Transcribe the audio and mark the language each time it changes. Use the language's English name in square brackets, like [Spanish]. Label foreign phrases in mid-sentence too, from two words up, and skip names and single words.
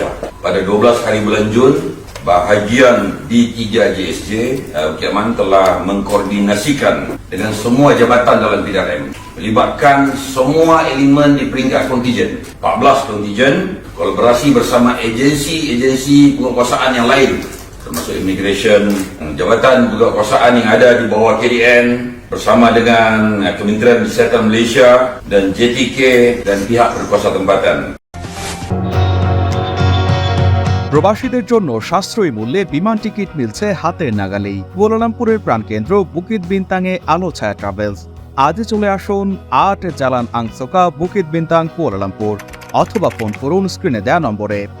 [Malay] Pada 12 hari bulan Jun, bahagian D3 JSJ Ukiaman telah mengkoordinasikan dengan semua jabatan dalam PDRM, melibatkan semua elemen di peringkat kontijen, 14 kontijen, kolaborasi bersama agensi-agensi penguasaan yang lain termasuk immigration, jabatan penguasaan yang ada di bawah KDN bersama dengan Kementerian Kesihatan Malaysia dan JTK dan pihak berkuasa tempatan. [Bangla] প্রবাসীদের জন্য সাশ্রয়ী মূল্যে বিমান টিকিট মিলছে হাতের নাগালেই। কুয়ালালামপুরের প্রাণকেন্দ্র বুকিত বিন্তাংয়ে আলো ছায়া ট্রাভেলস। আজই চলে আসুন 8 জালান আংসোকা, বুকিত বিন্তাং, কুয়ালালামপুর, অথবা ফোন করুন স্ক্রিনে দেওয়া নম্বরে।